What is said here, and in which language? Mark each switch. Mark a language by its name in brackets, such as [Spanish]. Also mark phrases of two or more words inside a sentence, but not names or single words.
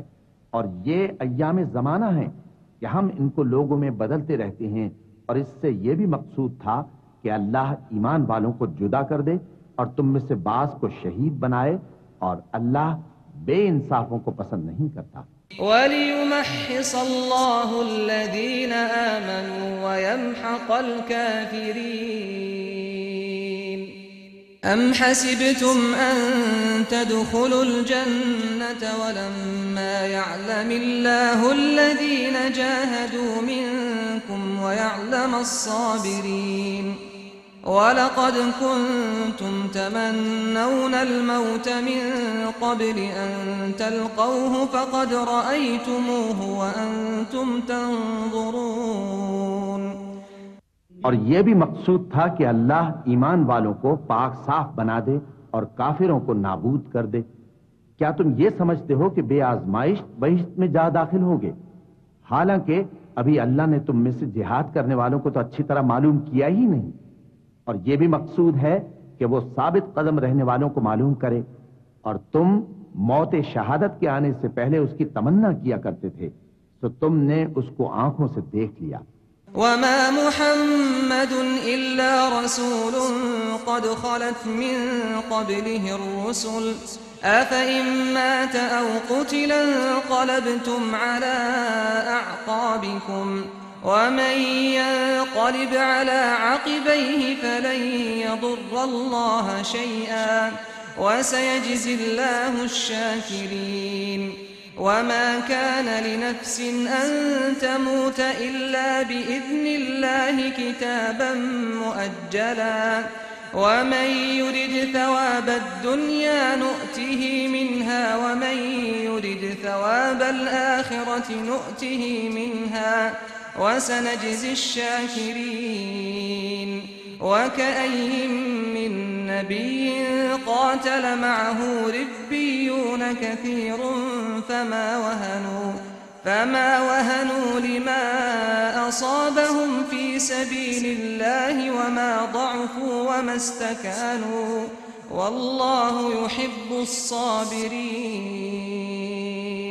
[Hindi] और ये अय्याम जमाना है कि हम इनको लोगों में बदलते रहते हैं। और इससे यह भी मकसूद था कि अल्लाह ईमान वालों को जुदा कर दे और तुम में से बास को शहीद बनाए, और अल्लाह बेइंसाफों को पसंद नहीं करता। [Arabic] وليمحص الله الذين آمنوا ويمحق الكافرين. أم حسبتم أن تدخلوا الجنة ولما يعلم الله الذين جاهدوا منكم ويعلم الصابرين. ولقد كنتم تمنون الموت من قبل أن تلقوه فقد رأيتموه وأنتم تنظرون. [Hindi] और यह भी मकसूद था कि अल्लाह ईमान वालों को पाक साफ बना दे और काफिरों को नाबूद कर दे। क्या तुम ये समझते हो कि बेआजमाइश बहिश्त में जा दाखिल होगे? हालांकि अभी अल्लाह ने तुम में से जिहाद करने वालों को तो अच्छी तरह मालूम किया ही नहीं। और यह भी मकसूद है कि वो साबित कदम रहने वालों को मालूम करे। और तुम मौत शहादत के आने से पहले उसकी तमन्ना किया करते थे, तो तुमने उसको आंखों से देख लिया। [Arabic] وما محمد إلا رسول قد خلت من قبله الرسل أفإن مات أو قتل انقلبتم على أعقابكم ومن ينقلب على عقبيه فلن يضر الله شيئا وسيجزي الله الشاكرين. وما كان لنفس أن تموت إلا بإذن الله كتابا مؤجلا ومن يرد ثواب الدنيا نؤته منها ومن يرد ثواب الآخرة نؤته منها وسنجزي الشاكرين. وكأين من نبي قاتل معه ربيون كثير فما وهنوا لما أصابهم في سبيل الله وما ضعفوا وما استكانوا والله يحب الصابرين.